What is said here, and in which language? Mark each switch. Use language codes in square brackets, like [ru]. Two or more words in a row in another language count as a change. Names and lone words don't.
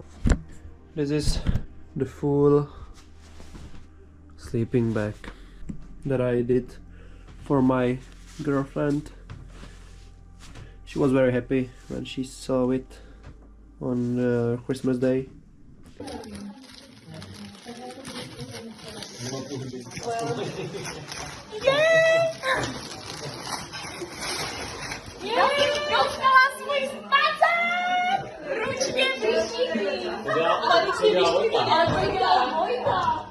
[en] This is the full sleeping bag that I did for my girlfriend. She was very happy when she saw it on Christmas Day. [cs] Dostala svůj spacák! Ručně vyšitý! Ale ručně vyšitý, ale to dělala Vojta!